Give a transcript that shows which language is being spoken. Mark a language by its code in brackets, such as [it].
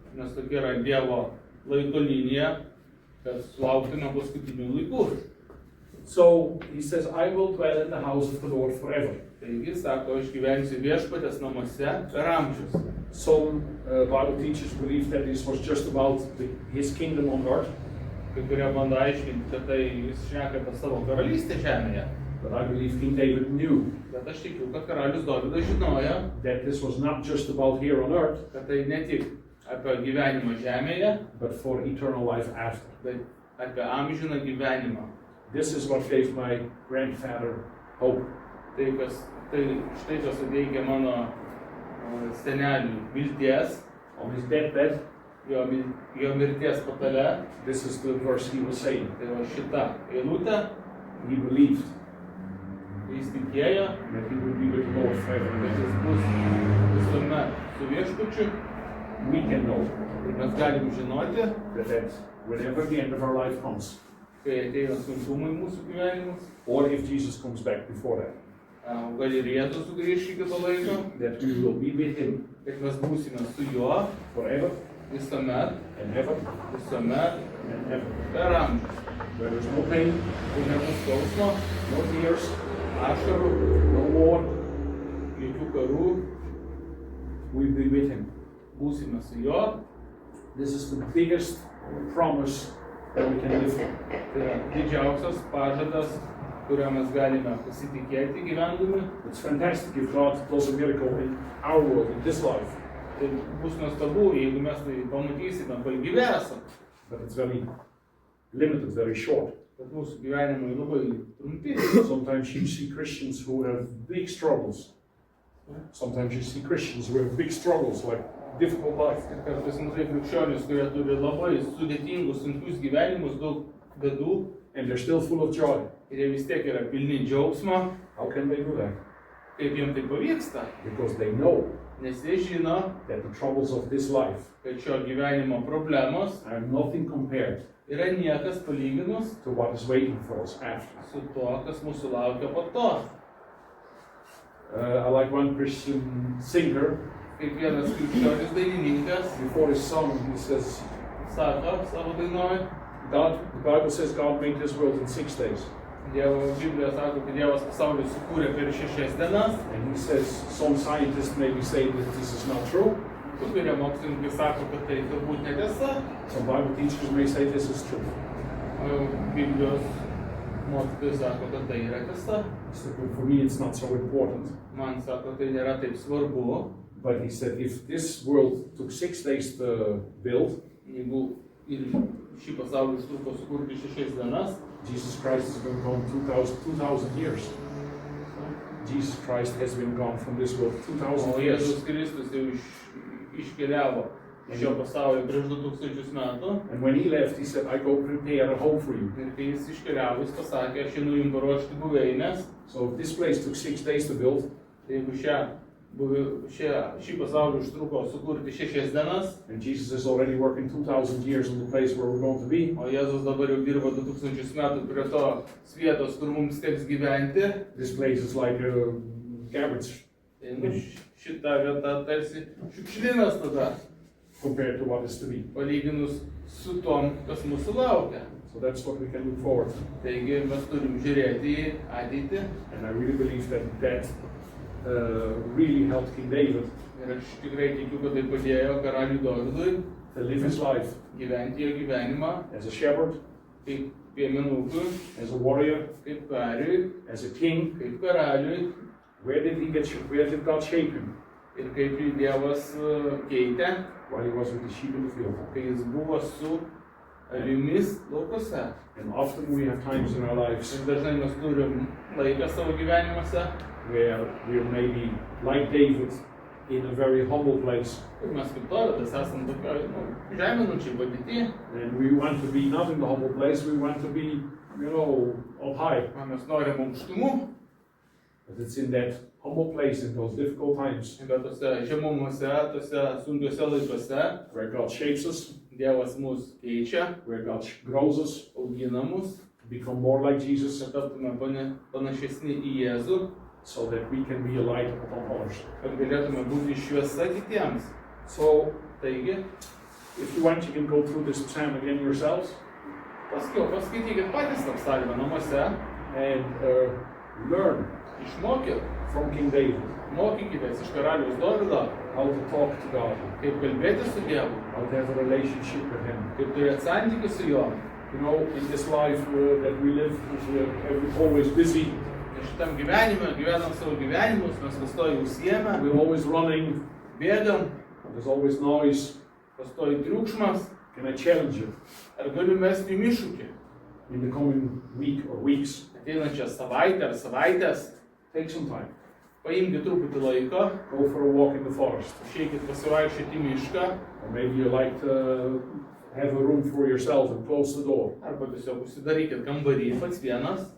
[lt] Nes tokia yra Dievo laiko linija, kad sulauktume paskutinių laikų. [en] So he says, I will dwell in the house of the Lord forever. [lt] Taigi, sako, aš gyvensiu viešpatės namuose per amžius. [en] Some Bible teachers believe that this was just about his kingdom on earth, [lt] Kai kurie bando aiškinti, kad tai jis šneka apie savo karalystę žemėje. [en] but I believe King David knew [lt] Bet aš tikiu, kad karalius Dovydas žinojo, [en] that this was not just about here on earth, [lt] kad tai ne tik apie gyvenimą žemėje, [en] but for eternal life after. [lt] bet apie amžiną gyvenimą. [en] This is what gave my grandfather hope. [lt] Tai štai kas suteikia mano seneliui vilties, [en] On his deathbed, [lt] jo mirties patale. [en] this is the verse he was saying. [lt] Tai va šita eilutė, [en] He believed [lt] jis tikėjo, [en] that he would be with the Lord [lt] kad [en] forever. [lt] jis bus visuomet su viešpačiu. [en] We can know [lt] Ir mes galim žinoti, [en] that whenever the end of our life comes, [lt] kai ateina sunkumai į mūsų gyvenimus, [en] or if Jesus comes back before that, [lt] gal ir Jėzus sugrįš iki to laiko, [en] that we will be with him [lt] kad mes būsime su juo [en] forever [lt] visuomet, [en] and ever [lt] visuomet [en] and ever. [lt] per amžius. [en] Where there's no pain, [lt] Kai nebus skausmo, [en] no tears, [lt] ašarų, [en] no war, [lt] jokių karų, [en] we'll be with him. [lt] būsime su juo. [en] This is the biggest promise that we can live for. [lt] Tai yra didžiausias pažadas, kuriuo mes galime pasitikėti gyvendami. [en] It's fantastic if God does a miracle in our world, in this life, [lt] Tai bus nuostabu, jeigu mes tai pamatysime, kol gyvesam. [en] but it's very limited, very short. [lt] Bet mūsų gyvenimai labai trumpi. [en] Sometimes you see Christians who have big struggles. Sometimes you see Christians who have big struggles, like difficult life. [lt] Ir kartais matai krikščionis, kurie turi labai sudėtingus, sunkius gyvenimus, daug bėdų, [en] And they're still full of joy. [lt] ir jie vis tiek yra pilni džiaugsmo. [en] How can they do that? [lt] Kaip jiems tai pavyksta? [en] Because they know [lt] Nes jie žino, [en] that the troubles of this life [lt] kad šio gyvenimo problemos [en] are nothing compared [lt] yra niekas palyginus [en] to what is waiting for us after. [lt] su to, kas mūsų laukia po to. [en] I like one Christian singer, [lt] Kaip vienas krikščionis dainininkas [en] before his song, he says, [lt] sako savo dainoje, [en] the Bible says God made this world in 6 days. [lt] Biblija sako, kad Dievas pasaulį sukūrė per 6 dienas. [en] And he says, some scientists maybe say that this is not true. [lt] Kai kurie mokslininkai sako, kad tai turbūt netiesa. [en] Some Bible teachers may say this is true. [lt] Biblijos mokytojai sako, kad tai yra tiesa. [en] So for me, it's not so important. [lt] Man sako, tai nėra taip svarbu. [en] But he said, if this world took 6 days to build, [lt] Jeigu ir šį pasaulį užtruko sukurti 6 dienas, [en] Jesus Christ has been gone 2,000 years. Jesus Christ has been gone from this world 2,000 [lt] o [en] years. [lt] Jėzus Kristus jau iškeliavo šio pasaulio prieš 2000 metų. [en] And when he left, he said, I go prepare a home for you. [lt] Ir kai jis iškeliavo, jis pasakė, aš einu jums paruošti buveinės. [en] So this place took 6 days to build. [lt] Tai jeigu šį pasaulį užtruko sukurti 6 dienas, [en] And Jesus is already working 2,000 years on the place where we're going to be. [lt] o Jėzus dabar jau dirba 2000 metų prie tos vietos, kur mums teks gyventi, [en] This place is like a garbage [lt] tai šita vieta tarsi šiukšlynas tada, [en] compared to what is to be. [lt] palyginus su tom, kas mūsų laukia. [en] So that's what we can look forward to. [lt] Taigi mes turim žiūrėti į ateitį [en] And I really believe that really helped King David [lt] ir aš tikrai tikiu, kad tai padėjo karaliui Dovydui [en] to live his life [lt] gyventi jo gyvenimą [en] as a shepherd, [lt] kaip piemenukui, [en] as a warrior, [lt] kaip kariui, [en] as a king. [lt] kaip karaliui [en] Where did God shape him? [lt] ir kaip jį Dievas keitė, [en] While he was with the sheep in the field. [lt] kai jis buvo su avimis laukose. [en] And often we have times in our lives [lt] Ir dažnai mes turim laiką savo gyvenimuose, [en] where we're maybe like David in a very humble place. [lt] ir mes kaip Dovydas esam tokioj žeminančiai padėty, [en] And we want to be not in the humble place, we want to be, up high. [lt] mes norim aukštumų, [en] But it's in that humble place in those difficult times [lt] bet tose žemumuose, tose sunkiuose laikuose [en] where God shapes us, [lt] Dievas mus keičia, [en] where God grows us [lt] augina mus, [en] to become more like Jesus [lt] kad taptume panašesni į Jėzų, [en] so that we can be a light upon others. [lt] kad galėtume būti šviesa kitiems. [en] So [lt] Taigi, [en] if you want, you can go through this psalm again yourselves [lt] paskaitykit patys tą psalmę namuose, [en] and learn [lt] išmokit, [en] from King David [lt] mokykitės iš karaliaus Dovydo, [en] how to talk to God, [lt] kaip kalbėti su Dievu, [en] how to have a relationship with Him. [lt] kaip turėti santykių su juo. [en] In this life that we live, we're always busy, [lt] Ir šitam gyvenam savo gyvenimus, mes pastoji užsiėmę, [en] we're always running, [lt] bėgam, [en] there's always noise. [lt] pastoji triukšmas. [en] Can I challenge you [lt] Ar galiu mesti jums iššūkį? [en] in the coming week or weeks? [lt] Ateinančią savaitę ar savaitės, [en] Take some time, [lt] paimkite truputį laiko, [en] go for a walk in the forest, [lt] išeikit pasivaikščioti į mišką, [en] or maybe you like to have a room for yourself and close the door. [lt] arba tiesiog užsidarykit kambarį pats vienas,